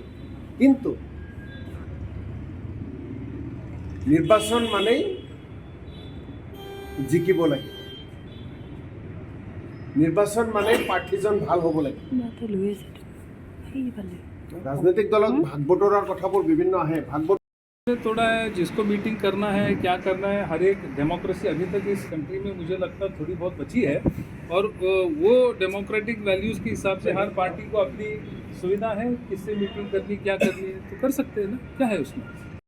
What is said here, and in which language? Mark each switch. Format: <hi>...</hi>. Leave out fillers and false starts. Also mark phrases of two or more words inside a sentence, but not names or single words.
<as>কিন্তু নিৰ্বাচন মানেই জিকিব লাগিব, নিৰ্বাচন মানে প্ৰাৰ্থীজন ভাল হ'ব লাগিব। ৰাজনৈতিক দলত ভাগ বতৰাৰ কথাবোৰ বিভিন্ন আহে। ভাগ</as> <hi>थोड़ा है, जिसको मीटिंग करना है, क्या करना है, हर एक डेमोक्रेसी अभी तक इस कंट्री में मुझे लगता है थोड़ी बहुत बची है, और वो</hi> <en>democratic values</en> <hi>के हिसाब से हर पार्टी को अपनी सुविधा है, किससे मीटिंग करनी, क्या करनी है, तो कर सकते हैं ना, क्या है उसमें।</hi>